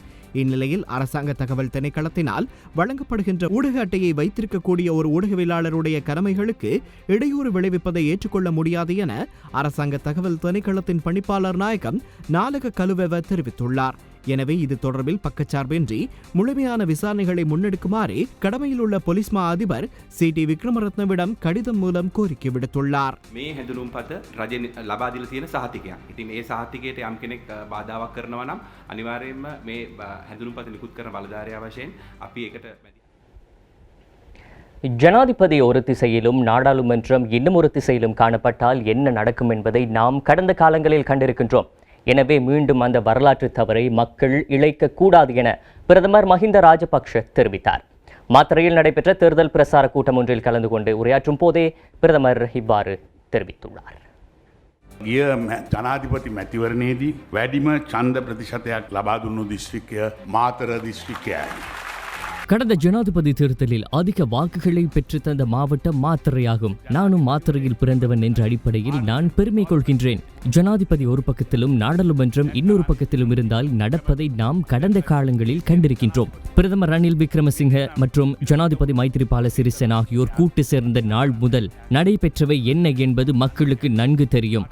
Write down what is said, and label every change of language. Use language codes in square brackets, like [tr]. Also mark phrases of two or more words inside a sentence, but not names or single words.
[ta] இந்நிலையில் அரசாங்க தகவல் திணைக்களத்தினால் வழங்கப்படுகின்ற ஊடக அட்டையை வைத்திருக்கக்கூடிய ஒரு ஊடகவியலாளருடைய கடமைகளுக்கு இடையூறு விளைவிப்பதை ஏற்றுக்கொள்ள முடியாது என அரசாங்க தகவல் திணைக்களத்தின் பணிப்பாளர் நாயகம் நாலக கலுவெவ தெரிவித்துள்ளார். எனவே இது தொடர்பில் பக்கச்சார்பின்றி முழுமையான விசாரணைகளை முன்னெடுக்குமாறு கடமையில் உள்ள போலீஸ் மா அதிபர் சி.டி. விக்ரமரத்னவிடம் கடிதம் மூலம் கோரிக்கை விடுத்துள்ளார். [si] මේ හැඳුනුම්පත රජ ලබා දීලා තියෙන සහතිකයක්. ඉතින් ඒ සහතිකයට යම් කෙනෙක් බාධාවක් කරනවා නම් අනිවාර්යයෙන්ම මේ හැඳුනුම්පත නිකුත් කරන බලධාරියා වශයෙන් අපි ඒකට [ta] ஜனாதிபதி ஒரு திசையிலும் நாடாளுமன்றம் இன்னும் ஒரு திசையிலும் காணப்பட்டால் என்ன நடக்கும் என்பதை நாம் கடந்த காலங்களில் கண்டிருக்கின்றோம். எனவே மீண்டும் அந்த வரலாற்று தவறை மக்கள் இழைக்கக்கூடாது என பிரதமர் மஹிந்த ராஜபக்ஷ தெரிவித்தார். மாத்தறையில் நடைபெற்ற தேர்தல் பிரசார கூட்டம் ஒன்றில் கலந்து கொண்டு உரையாற்றும் போதே பிரதமர் இவ்வாறு தெரிவித்துள்ளார். [si] ගිය ජනාධිපති මැතිවරණයේදී වැඩිම ඡන්ද ප්‍රතිශතයක් ලබා දුන්නු දිස්ත්‍රික්කය මාතර දිස්ත්‍රික්කයයි. [ta] கடந்த ஜனாதிபதி தேர்தலில் அதிக வாக்குகளை பெற்று தந்த மாவட்டம் மாத்தறையாகும். நானும் மாத்தறையில் பிறந்தவன் என்ற அடிப்படையில் நான் பெருமை கொள்கின்றேன். ஜனாதிபதி ஒரு பக்கத்திலும் நாடாளுமன்றம் இன்னொரு பக்கத்திலும் இருந்தால் நடப்பதை நாம் கடந்த காலங்களில் கண்டிருக்கின்றோம். பிரதமர் ரணில் விக்ரமசிங்க மற்றும் ஜனாதிபதி மைத்ரிபால சிறிசேன ஆகியோர் கூட்டு சேர்ந்த நாள் முதல் நடைபெற்றவை என்ன என்பது மக்களுக்கு நன்கு தெரியும்.